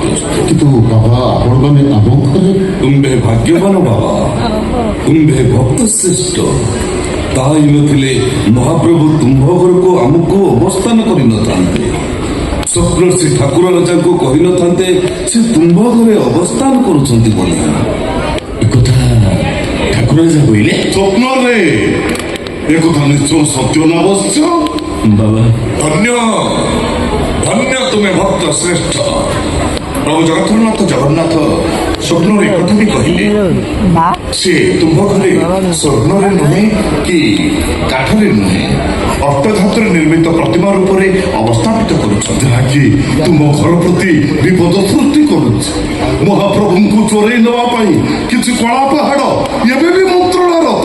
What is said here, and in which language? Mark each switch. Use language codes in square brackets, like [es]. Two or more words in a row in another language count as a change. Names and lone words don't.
[or] କିନ୍ତୁ ବାବା ଆପଣମାନେ ଆମ ଘରେ ତୁମ୍ଭେ ଭାଗ୍ୟବାନ ବାବା, ତୁମ୍ଭେ ଭକ୍ତ ଶ୍ରେଷ୍ଠ। ତାହା ହିଁ ନଥିଲେ ମହାପ୍ରଭୁ ତୁମ୍ଭ ଘରକୁ ଆମକୁ ଅବସ୍ଥାନ କରିନଥାନ୍ତେ। ସ୍ୱପ୍ନ ଶ୍ରୀ ଠାକୁର ରାଜାଙ୍କୁ କହିନଥାନ୍ତେ ସେ ତୁମ୍ଭ ଘରେ ଅବସ୍ଥାନ କରୁଛନ୍ତି ବୋଲି। ଏକଥା ଠାକୁର ରାଜା କହିଲେ? ସ୍ୱପ୍ନରେ ଏକଥା ନିଶ୍ଚୟ ସତ୍ୟ ନା ଅବଶ୍ୟ বাবা। ଧନ୍ୟ ଧନ୍ୟ ତୁମି ଭକ୍ତ ଶ୍ରେଷ୍ଠ। ପ୍ରଭୁ ଜଗନ୍ନାଥ ଜଗନ୍ନାଥ ସ୍ୱପ୍ନରେ ଏକଥା ବି କହିଲେ ସେ ତୁମ୍ଭ ଘରେ ସ୍ୱର୍ଣ୍ଣରେ ନୁହେଁ କି କାଠରେ ନୁହେଁ ଅଷ୍ଟଧାତୁରେ ନିର୍ମିତ ପ୍ରତିମା ରୂପରେ ଅବସ୍ଥାପିତ କରୁଛନ୍ତି, ଯାହାକି ତୁମ ଘର ପ୍ରତି ବିପଦ ସୃଷ୍ଟି କରୁଛି। ମହାପ୍ରଭୁଙ୍କୁ ଚୋରେଇ ନେବା ପାଇଁ କିଛି କଳା ପାହାଡ଼ ଏବେ ବି ମନ୍ତ୍ରଣାରତ।